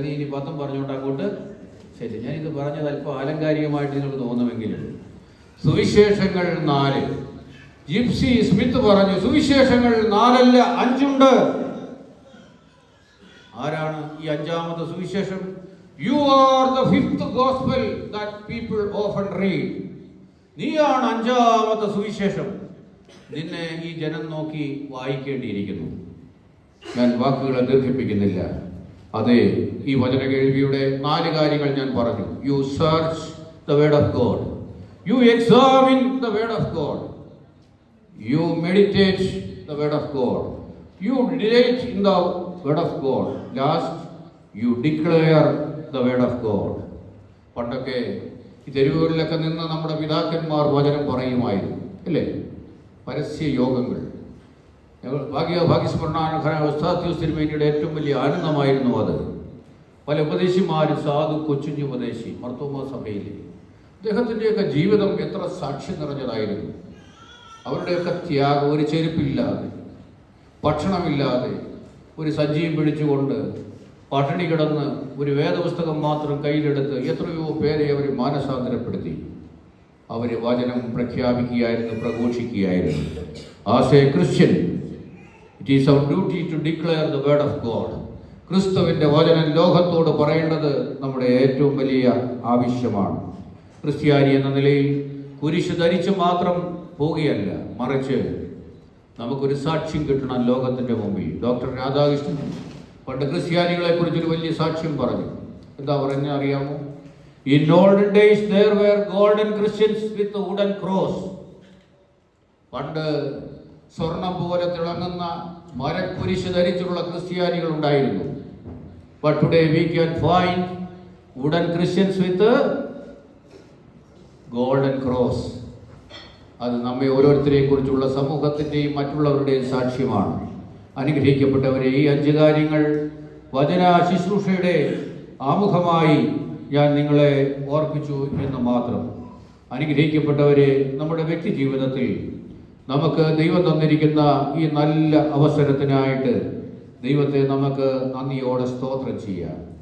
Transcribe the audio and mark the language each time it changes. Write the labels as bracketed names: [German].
[Malayalam] നീ ഇനി 10 പറഞ്ഞുകൊണ്ട് അങ്ങോട്ട് ശരി. ഞാനിത് പറഞ്ഞത് അല്പം ആലങ്കാരികമായിട്ട് നിങ്ങൾക്ക് തോന്നുമെങ്കിലും സുവിശേഷങ്ങൾ 4. ജിപ്സി സ്മിത്ത് പറഞ്ഞു സുവിശേഷങ്ങൾ 4 അല്ല 5 ഉണ്ട്. ആരാണ് ഈ 5ാമത്തെ സുവിശേഷം? [English] You are the 5th gospel that people often read. [Malayalam] നീയാണ് 5ാമത്തെ സുവിശേഷം. നിന്നെ ഈ ജനം നോക്കി വായിക്കേണ്ടിയിരിക്കുന്നു. ഞാൻ വാക്കുകളെ ദീർഘിപ്പിക്കുന്നില്ല. അതെ, ഈ വചന കേൾവിയുടെ 4 കാര്യങ്ങൾ ഞാൻ പറഞ്ഞു. [English] You search the word of God. You examine the word of God. You meditate the word of God. You delight in the word of God. Last, you declare the word of God. [Malayalam] പണ്ടൊക്കെ ഈ തെരുവുകളിലൊക്കെ നിന്ന് നമ്മുടെ പിതാക്കന്മാർ വചനം പറയുമായിരുന്നു, അല്ലേ? പരസ്യ യോഗങ്ങൾ. ഭാഗ്യസ്മരണാനുഭവത്തിൻ്റെ ഏറ്റവും വലിയ ആനന്ദമായിരുന്നു അത്. പല ഉപദേശിമാർ, സാധു കൊച്ചുഞ്ഞു ഉപദേശി മർത്തോമാ സഭയിലെ അദ്ദേഹത്തിൻ്റെയൊക്കെ ജീവിതം എത്ര സാക്ഷ്യം നിറഞ്ഞതായിരുന്നു. അവരുടെയൊക്കെ ത്യാഗം, ഒരു ചെരുപ്പില്ലാതെ, ഭക്ഷണമില്ലാതെ, ഒരു സഞ്ചിയും പിടിച്ചുകൊണ്ട് പട്ടിണി കിടന്ന് ഒരു വേദപുസ്തകം മാത്രം കയ്യിലെടുത്ത് എത്രയോ പേരെ അവർ മാനസാന്തരപ്പെടുത്തി. അവർ വചനം പ്രഖ്യാപിക്കുകയായിരുന്നു, പ്രഘോഷിക്കുകയായിരുന്നു. [English] As a Christian it is our duty to declare the word of God. [Malayalam] ക്രിസ്തുവിൻ്റെ വചനം ലോകത്തോട് പറയേണ്ടത് നമ്മുടെ ഏറ്റവും വലിയ ആവശ്യമാണ്. ക്രിസ്ത്യാനി എന്ന നിലയിൽ കുരിശ് ധരിച്ച് മാത്രം പോവുകയല്ല, മറിച്ച് നമുക്കൊരു സാക്ഷ്യം കിട്ടണം ലോകത്തിൻ്റെ മുമ്പിൽ. ഡോക്ടർ രാധാകൃഷ്ണൻ പണ്ട് ക്രിസ്ത്യാനികളെ കുറിച്ചൊരു വലിയ സാക്ഷ്യം പറഞ്ഞു. എന്താ പറഞ്ഞ അറിയാമോ? [English] In olden days there were golden Christians with a wooden cross. [Malayalam] പണ്ട് സ്വർണം പോലെ തിളങ്ങുന്ന മരക്കുരിശ് ധരിച്ചുള്ള ക്രിസ്ത്യാനികൾ ഉണ്ടായിരുന്നു. [English] But today we can find wooden Christians with a golden cross. [Malayalam] അത് നമ്മെ ഓരോരുത്തരെയും കുറിച്ചുള്ള സമൂഹത്തിൻ്റെയും മറ്റുള്ളവരുടെയും സാക്ഷ്യമാണ്. അനുഗ്രഹിക്കപ്പെട്ടവരെ, ഈ 5 കാര്യങ്ങൾ വചന ശുശ്രൂഷയുടെ ആമുഖമായി ഞാൻ നിങ്ങളെ ഓർപ്പിച്ചു എന്ന് മാത്രം. അനുഗ്രഹിക്കപ്പെട്ടവരെ, നമ്മുടെ വ്യക്തി ജീവിതത്തിൽ നമുക്ക് ദൈവം തന്നിരിക്കുന്ന ഈ നല്ല അവസരത്തിനായിട്ട് ദൈവത്തെ നമുക്ക് നന്ദിയോടെ സ്തോത്രം ചെയ്യാം.